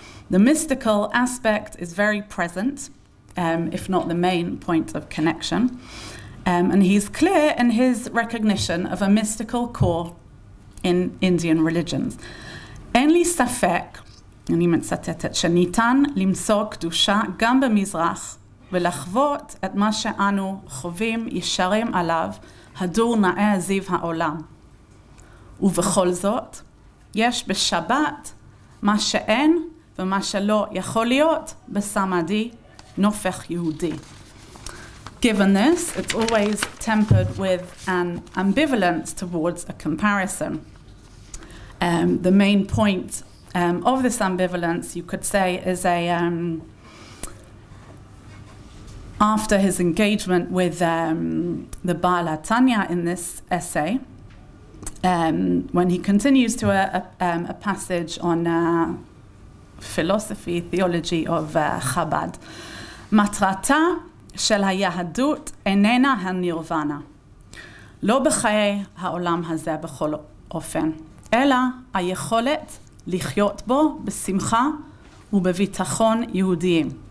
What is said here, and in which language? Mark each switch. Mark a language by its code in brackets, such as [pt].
[en] The mystical aspect is very present, if not the main point of connection, and he's clear in his recognition of a mystical core in Indian religions. [he] אין לי ספק, אני מצטטת, שניתן למצוא קדושה גם במזרח ולחוות את מה שאנו חווים ישרים עליו הדור נאה זיו העולם. ובכל זאת, יש בשבת מה שאין ומה שלא יכול להיות בסמאדי נופך יהודי. [en] Given this, it's always tempered with an ambivalence towards a comparison. The main point of this ambivalence, you could say, is after his engagement with the Baal HaTanya in this essay, when he continues to a passage on philosophy, theology of Chabad. [he] מטרתה של היהדות איננה הנירוונה. לא בחיי העולם הזה בכל אופן, אלא היכולת לחיות בו בשמחה ובביטחון יהודיים.